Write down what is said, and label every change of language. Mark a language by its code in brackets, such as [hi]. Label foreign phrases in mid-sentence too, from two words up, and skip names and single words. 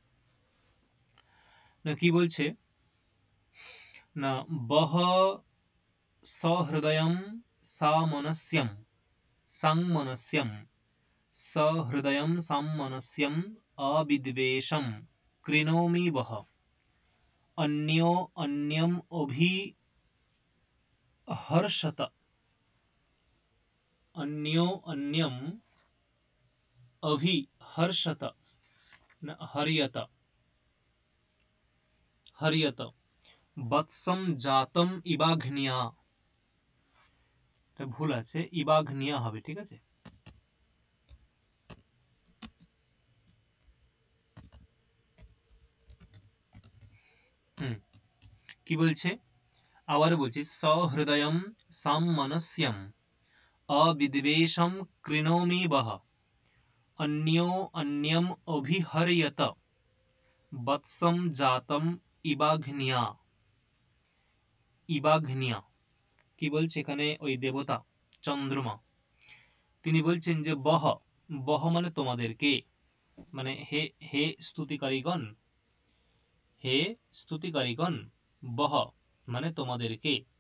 [bn] না কি বলছে না, [sa] বহ সহৃদয়ম সামনস্যম সংমনস্যম, সহৃদয়ম সামনস্যম অবিদ্বেষম কৃণোমি বহ, अन्यो अन्यम अभिहर्षत, अन्यो अन्यम अभिहर्षत न हर्यत, हर्यत বৎসম জাতম ইবাঘ্নিয়া। [bn] এটা ভুল আছে, ইবাঘ্নিয়া হবে, ঠিক আছে। কি বলছে, আবার বলছি, [sa] সহৃদয়ম সামমনস্যম অবিদ্বেষম কৃণোমি বহ, अन्यो अन्यम अभिहर्यत বৎসম জাতম ইবাঘ্নিয়া। [bn] ইবাঘ্নিয়া কি বলছে এখানে, ওই দেবতা চন্দ্রমা, তিনি বলছেন যে বহ, বহ মানে তোমাদেরকে, মানে হে হে স্তুতিকারীগণ, হে স্তুতিকারীগণ, বহ মানে তোমাদেরকে।